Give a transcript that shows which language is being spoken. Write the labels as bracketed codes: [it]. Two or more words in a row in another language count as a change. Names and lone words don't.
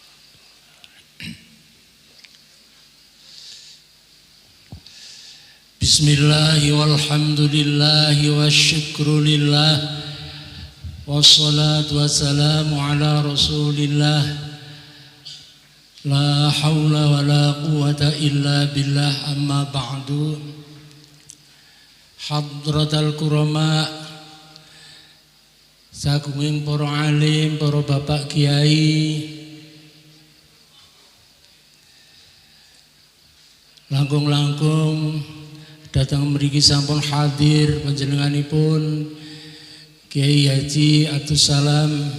[ar] بسم الله والحمد لله والشكر لله والصلاة والسلام على رسول الله لا حول ولا قوة إلا بالله أما بعد. حضرة الكرماء, [jv] sagunging para alim, para bapak kiai, langkung-langkung datang mriki sampun hadir panjenenganipun Kiai Haji Abdus Salam